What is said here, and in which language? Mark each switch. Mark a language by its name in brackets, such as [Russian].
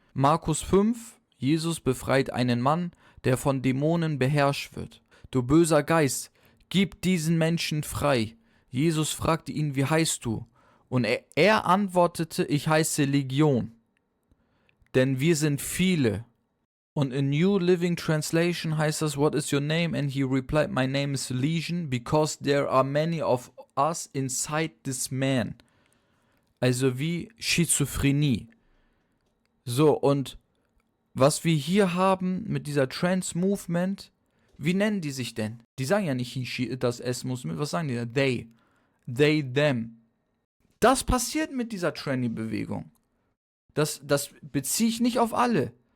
[German] Markus 5, Jesus befreit einen Mann, der von Dämonen beherrscht wird. Du böser Geist, gib diesen Menschen frei. Jesus fragte ihn, wie heißt du? Und er antwortete, ich heiße Legion, denn wir sind viele. Und in New Living Translation heißt das, [English] what is your name? And he replied, my name is Legion, because there are many of us inside this man. [German] Also wie Schizophrenie. So, und was wir hier haben mit dieser Trans-Movement, wie nennen die sich denn? Die sagen ja nicht he, das S muss mit, was sagen die da? [English] They, them. [German] Das passiert mit dieser Tranny-Bewegung. Das beziehe ich nicht auf alle.